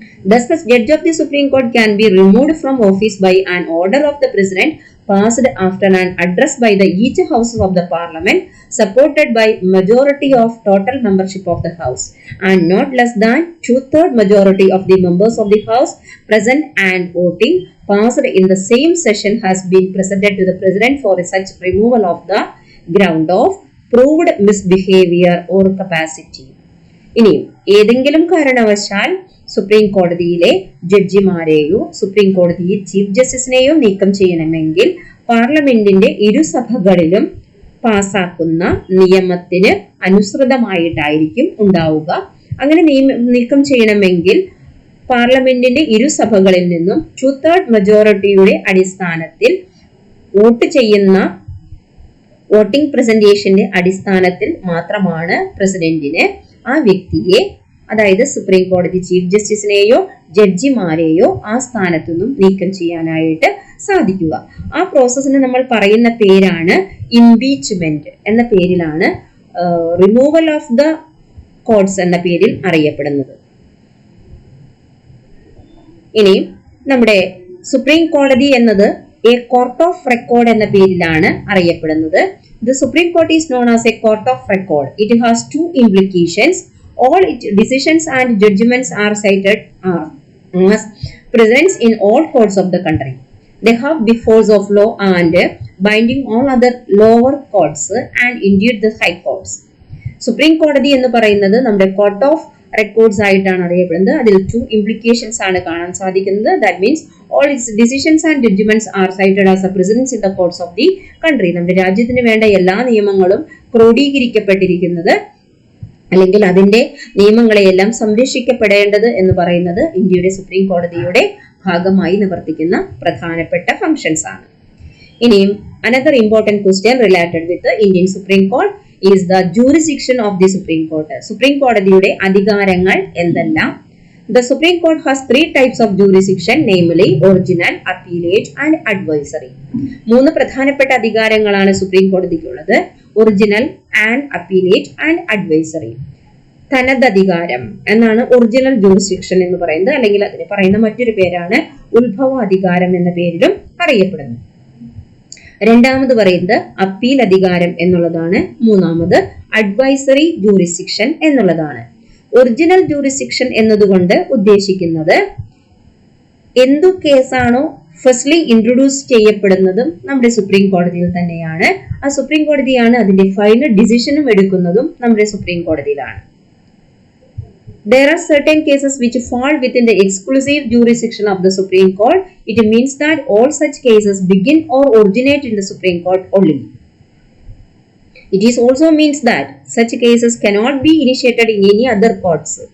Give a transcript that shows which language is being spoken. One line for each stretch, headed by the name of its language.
English: Thus, the judge of the Supreme Court can be removed from office by an order of the President passed after an address by the each house of the Parliament supported by majority of total membership of the House and not less than 2/3 majority of the members of the House present and voting passed in the same session has been presented to the President for such removal of the ground of proved misbehavior or capacity.
Malayalam: ഇനിയും ഏതെങ്കിലും കാരണവശാൽ supreme കോടതിയിലെ ജഡ്ജിമാരെയോ supreme കോടതി chief ജസ്റ്റിസിനെയോ നീക്കം ചെയ്യണമെങ്കിൽ പാർലമെന്റിന്റെ ഇരുസഭകളിലും പാസാക്കുന്ന നിയമത്തിന് അനുസൃതമായിട്ടായിരിക്കും ഉണ്ടാവുക. അങ്ങനെ നീക്കം ചെയ്യണമെങ്കിൽ പാർലമെന്റിന്റെ ഇരുസഭകളിൽ നിന്നും 2/3 മെജോറിറ്റിയുടെ അടിസ്ഥാനത്തിൽ വോട്ട് ചെയ്യുന്ന വോട്ടിംഗ് പ്രസന്റേഷന്റെ അടിസ്ഥാനത്തിൽ മാത്രമാണ് പ്രസിഡന്റിന് ആ വ്യക്തിയെ, അതായത് സുപ്രീം കോടതി ചീഫ് ജസ്റ്റിസിനെയോ ജഡ്ജിമാരെയോ ആ സ്ഥാനത്തു നിന്നും നീക്കം ചെയ്യാനായിട്ട് സാധിക്കുക. ആ പ്രോസസ്സിന് നമ്മൾ പറയുന്ന പേരാണ് ഇംപീച്ച്മെന്റ് എന്ന പേരിലാണ്,
English: removal of the codes
Malayalam: എന്ന പേരിൽ അറിയപ്പെടുന്നത്. ഇനി നമ്മുടെ സുപ്രീം കോടതി എന്നത്
English: a court of record
Malayalam: എന്ന പേരിലാണ് അറിയപ്പെടുന്നത്.
English: The Supreme Court is known as a court of record. It has two implications. All its decisions and judgments are cited as precedents in all courts of the country. They have the force of law and binding all other lower courts and indeed the high courts.
Malayalam: Supreme കോടതി എന്ന് പറയുന്നത് നമ്മുടെ
English: court of records
Malayalam: ആയിട്ടാണ് അറിയപ്പെടുന്നത്. അതിൽ 2 implications ആണ് കാണാൻ സാധിക്കുന്നത്.
English: That means all its decisions and judgments are cited as a precedents in the courts of the country.
Malayalam: നമ്മുടെ രാജ്യത്തിന് വേണ്ട എല്ലാ നിയമങ്ങളും ക്രോഡീകരിക്കപ്പെട്ടിരിക്കുന്നത്, അല്ലെങ്കിൽ അതിന്റെ നിയമങ്ങളെയെല്ലാം സംരക്ഷിക്കപ്പെടേണ്ടത് എന്ന് പറയുന്നത് ഇന്ത്യയുടെ സുപ്രീം കോടതിയുടെ ഭാഗമായി നിവർത്തിക്കുന്ന പ്രധാനപ്പെട്ട ഫങ്ഷൻസ് ആണ്.
English: ഇനിയും another important question related with the Indian Supreme Court is the jurisdiction of the Supreme Court.
Malayalam: Supreme കോടതിയുടെ അധികാരങ്ങൾ എന്തെല്ലാം?
English: The Supreme Court has 3 types of jurisdiction, namely original, appellate and advisory.
Malayalam: 3 പ്രധാനപ്പെട്ട അധികാരങ്ങളാണ് supreme കോടതിക്കുള്ളത്:
English: Original, and appellate and advisory.
Malayalam: തനതധികാരം എന്നാണ് original jurisdiction എന്ന് പറയുന്നത്, അല്ലെങ്കിൽ അതിന് പറയുന്ന മറ്റൊരു പേരാണ് ഉത്ഭവാധികാരം എന്ന പേരിലും അറിയപ്പെടുന്നു. രണ്ടാമത് പറയുന്നത് അപ്പീൽ അധികാരം എന്നുള്ളതാണ്. മൂന്നാമത് അഡ്വൈസറി ജൂറിസ്ഡിക്ഷൻ എന്നുള്ളതാണ്. ഒറിജിനൽ ജൂറിസ്ഡിക്ഷൻ എന്നതുകൊണ്ട് ഉദ്ദേശിക്കുന്നത് എന്തു കേസാണോ
English: firstly introduce
Malayalam: ചെയ്യപ്പെടുന്നതും നമ്മുടെ സുപ്രീം കോടതിയിൽ തന്നെയാണ്. ആ സുപ്രീം കോടതിയാണ് അതിന്റെ ഫൈനൽ ഡിസിഷനും എടുക്കുന്നതും നമ്മുടെ സുപ്രീം കോടതിയിലാണ്.
English: There are certain cases which fall within the exclusive jurisdiction of the Supreme Court. It means that all such cases begin or originate in the Supreme Court only. It is also means that such cases cannot be initiated in any other courts.